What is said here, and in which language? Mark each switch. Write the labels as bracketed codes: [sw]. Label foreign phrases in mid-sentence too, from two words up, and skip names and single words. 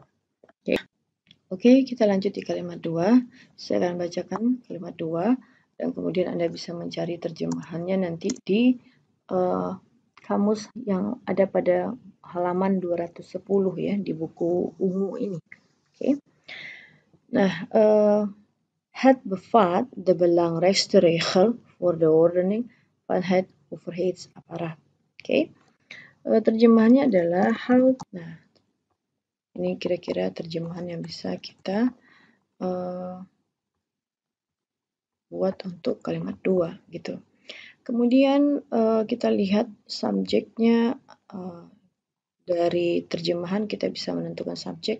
[id] Oke, kita lanjut di kalimat 2. Saya akan bacakan kalimat 2 dan kemudian Anda bisa mencari terjemahannya nanti di kamus yang ada pada halaman 210 ya di buku ungu ini. Oke. Nah, [nl] het bevat de belangrijkste regel voor de ordening van het overheidsapparat. [id] Oke. Terjemahannya adalah nah, ini kira-kira terjemahan yang bisa kita buat untuk kalimat 2 gitu. Kemudian kita lihat subjeknya dari terjemahan kita bisa menentukan subjek.